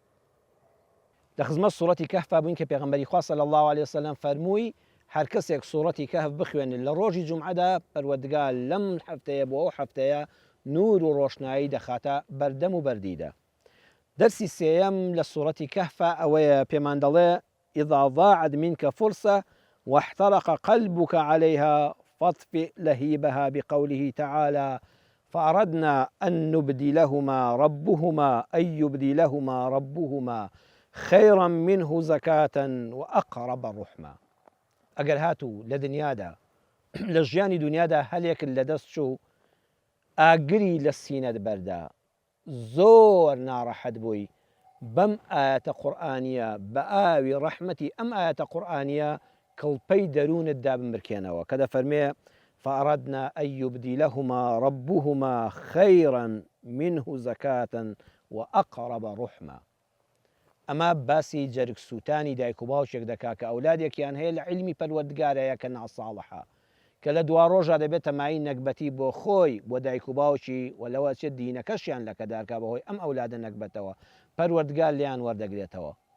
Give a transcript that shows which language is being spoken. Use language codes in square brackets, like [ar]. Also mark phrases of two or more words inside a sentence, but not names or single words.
[ckb] لە خزمەت سوورەتی کەهف بووین کە پێغەمبەری خوا [ar] صلی الله علیه وسلم [ckb] فەرمووی هەر کەسێک سوورەتی کەهف بخوێنێت لە ڕۆژی جومعەدا پەروەردگار لەم هەفتەیە بۆ ئەو هەفتەیە نور و ڕۆشنایی دەخاتە بەردەم و بەردیدە دەرسی سێیەم لە سوورەتی کەهف ئەوەیە پێمان دەڵێ [ar] إذا ضاعت منك فرصة واحترق قلبك عليها فاطفئ لهيبها بقوله تعالى فأردنا أن نبدلهما ربهما خيرا منه زكاة وأقرب رحمة [ckb] ئەگەر هاتوو لە دنیادا لە ژیانی دنیادا هەلێک لە دەست چوو ئاگری لە سینەت بەردا زۆر ناڕەحەت بووی بەم ئاەتە قورئانیە بە ئاوی ڕەحمەتی ئەم ئاەتە قورئانیە کەڵپەی دەروونتدا بمرکێنەوە کە دەفەرمێ [ar] فأردنا أن يبدلهما ربهما خيرا منه زكاة وأقرب رحمة [ckb] ئەمە باسی جەرگ سووتانی دایک و باوچێک دەکا کە ئەولادێکیان هەیە لە عیلمی پەروەردگارەیە کە ناساڵحە کە لە دوا ڕۆژە دەبێتە مای نەکبەتی بۆ خۆی بۆ دایک و باوکی و لەوە چێت دینەکەشیان لە کەدارکە بەهۆی ئەم ئەولادە نەکبەتەوە پەروەردگار لیان وەردەگرێتەوە